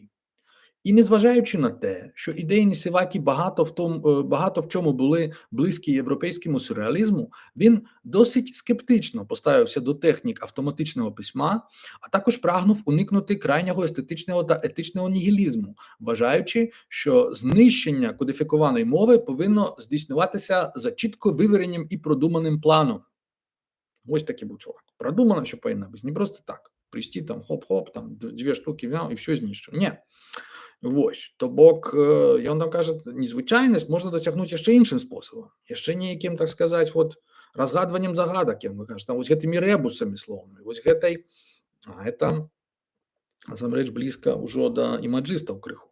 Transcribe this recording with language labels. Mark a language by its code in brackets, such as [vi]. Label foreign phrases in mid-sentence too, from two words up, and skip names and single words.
[uk] І незважаючи на те, що ідеї Нісівакі багато в чому були близькі європейському сюрреалізму, він досить скептично поставився до технік автоматичного письма, а також прагнув уникнути крайнього естетичного та етичного нігілізму, вважаючи, що знищення кодифікованої мови повинно здійснюватися за чітко вивіреним і продуманим планом. Ось такий був чувак. Продумано, що повинно бути. Не просто так. Прийти там, хоп-хоп, там, 2 штуки взяв і все знищив. Ні. [be] Вось, то бок ён там кажа, незвычайнасць можна дасягнуць яшчэ іншым спосабам, яшчэ нейкім, так сказаць, разгадваннем загадак, як вы кажаце, вось гэтымі рэбусамі словамі, вось гэтай, это насамрэч блізка ўжо да імаджыстаў крыху.